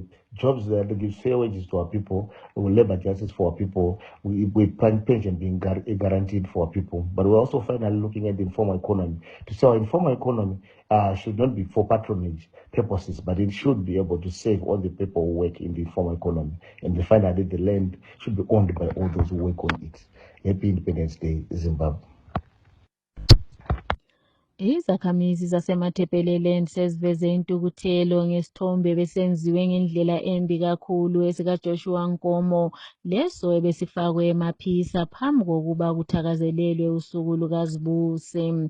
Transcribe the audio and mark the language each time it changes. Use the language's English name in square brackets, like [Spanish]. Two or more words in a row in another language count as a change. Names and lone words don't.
[English] Jobs that give fair wages to our people, labor justice for our people, with pension being guaranteed for our people. But we're also finally looking at the informal economy. To say our informal economy should not be for patronage purposes, but it should be able to save all the people who work in the informal economy. And finally, the land should be owned by all those who work on it. Happy Independence Day, Zimbabwe. [North Ndebele] Izakhamizi zasemathepeleleni seziveze intukuthelo ngesithombe besenziwe ngendlela embi kakhulu esikaJoshua Nkomo, leso ebesifakwe emaphisa phambi kokuba kuthakazelelwe usuku lukazibuse.